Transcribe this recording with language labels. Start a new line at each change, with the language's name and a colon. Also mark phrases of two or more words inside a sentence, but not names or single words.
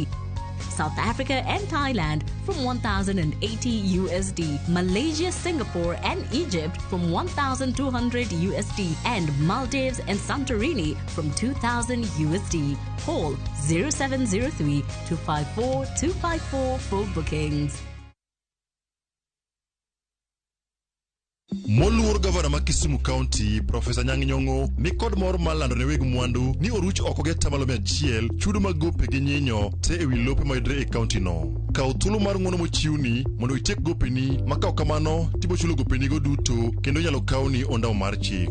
English: South Africa and Thailand from 1,080 USD, Malaysia, Singapore and Egypt from 1,200 USD, and Maldives and Santorini from 2,000 USD. Call 0703 254 254 for bookings.
Luo (Kenya and Tanzania): Moluor Gavana ma Kisumu County, Professor Nyang'nyong'o, ni kod mor malando ne weg mwandu ni oruch oko ge tamalo 100 chudo mag gope gi nyinyo te ewi lope mayudre e county no. Kaw thuolo mar ng'wono mochiwni mondo itiek gopeni, ma kaw kamano tibo chulo gopeni go duto kendo nyalo kawni ondamo mar chik.